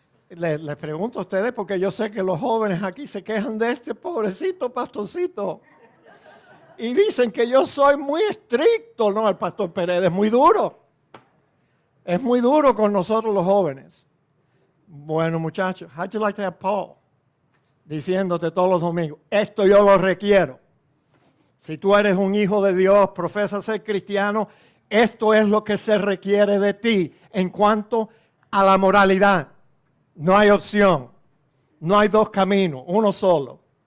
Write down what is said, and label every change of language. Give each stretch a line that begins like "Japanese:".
Spanish: Les pregunto a ustedes porque yo sé que los jóvenes aquí se quejan de este pobrecito pastorcito. Y dicen que yo soy muy estricto. No, el pastor Pérez es muy duro. Es muy duro con nosotros los jóvenes. Bueno, muchachos,
English: how'd you like to have Paul?
Spanish: Diciéndote todos los domingos, esto yo lo requiero. Si tú eres un hijo de Dios, profesas ser cristiano, esto es lo que se requiere de ti en cuanto a la moralidad. No hay opción. No hay dos caminos, uno solo.